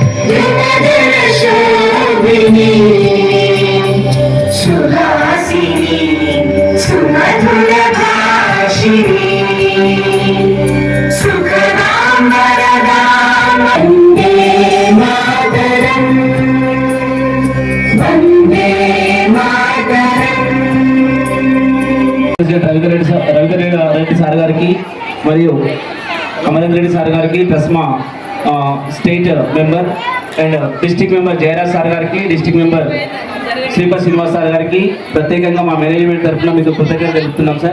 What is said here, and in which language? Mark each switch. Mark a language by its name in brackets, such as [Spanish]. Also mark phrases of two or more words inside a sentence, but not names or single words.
[Sanskrit] धृतधरशोभिनी सुहासिनी सुमधुरभाषिणी सुखदां वरदां वन्दे मातरम् वन्दे मातरम् [Telugu] రెడ్డి సార్ గారికి మరియు అమరేంద్ర రెడ్డి సార్ గారికి ప్లస్మా [English] state member and district member [Telugu] జయరాజ్ సార్ గారికి, [English] district member [Telugu] శ్రీపతి శ్రీనివాస్ సార్ గారికి ప్రత్యేకంగా మా మేనేజ్మెంట్ తరఫున మీకు కృతజ్ఞతలు తెలుపుతున్నాం సార్.